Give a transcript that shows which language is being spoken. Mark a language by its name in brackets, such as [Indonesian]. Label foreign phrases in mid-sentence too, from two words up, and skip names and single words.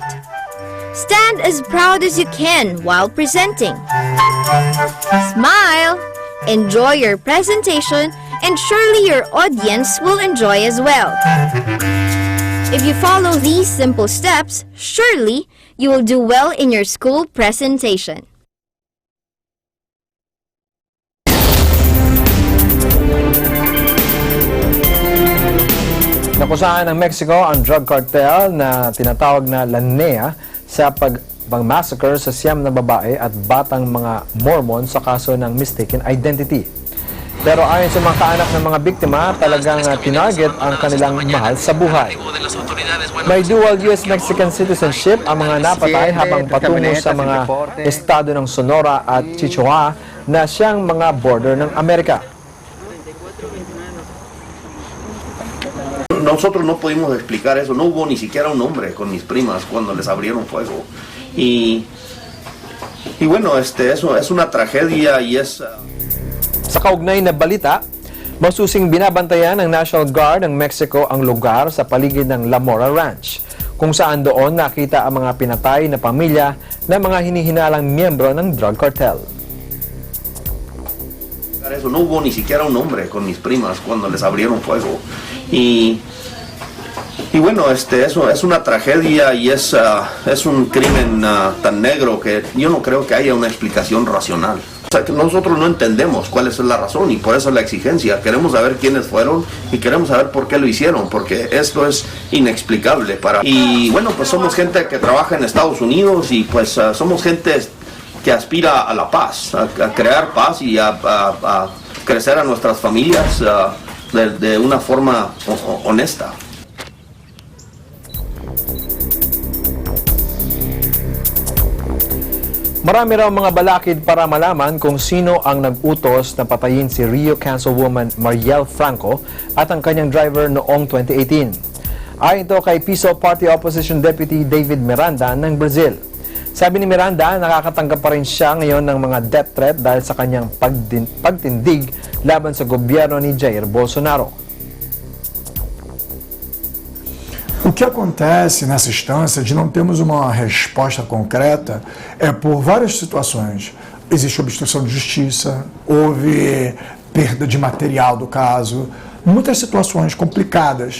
[English] Stand as proud as you can while presenting. Smile. Enjoy your presentation, and surely your audience will enjoy as well. If you follow these simple steps, surely you will do well in your school presentation. [Filipino] Nakusahan ng Mexico ang drug cartel na tinatawag na LANEA sa pag-massacre sa 9 na babae at batang mga Mormon sa kaso ng mistaken identity. Pero ayon sa mga kaanak ng mga biktima, talagang tinarget ang kanilang mahal sa buhay. May [English] dual US-Mexican citizenship [Filipino] ang mga napatay habang patungo sa mga estado ng Sonora at Chihuahua na siyang mga border ng Amerika. [Spanish] Nosotros no pudimos explicar eso, no hubo ni siquiera un nombre con mis primas cuando les abrieron fuego. Y bueno, eso es una tragedia y es... [Filipino] Sa kaugnay na balita, masusing binabantayan ng National Guard ng Mexico ang lugar sa paligid ng La Mora Ranch, kung saan doon nakita ang mga pinatay na pamilya ng mga hinihinalang miyembro ng drug cartel. [Spanish] Eso, no hubo ni siquiera un nombre con mis primas cuando les abrieron fuego. Y bueno, eso es una tragedia y es un crimen tan negro que yo no creo que haya una explicación racional. O sea, que nosotros no entendemos cuál es la razón y por eso la exigencia. Queremos saber quiénes fueron y queremos saber por qué lo hicieron, porque esto es inexplicable. Y bueno, pues somos gente que trabaja en Estados Unidos y pues somos gente que aspira a la paz, a crear paz y a crecer a nuestras familias de una forma honesta. [Filipino] Marami raw mga balakid para malaman kung sino ang nag-utos na patayin si Rio Councilwoman Mariel Franco at ang kanyang driver noong 2018. Ayon ito kay Piso Party Opposition Deputy David Miranda ng Brazil. Sabi ni Miranda, nakakatanggap pa rin siya ngayon ng mga [English] death threat [Filipino] dahil sa kanyang pagtindig laban sa gobyerno ni Jair Bolsonaro. [Portuguese] O que acontece nessa instância de não termos uma resposta concreta é por várias situações. Existe obstrução de justiça, houve perda de material do caso, muitas situações complicadas.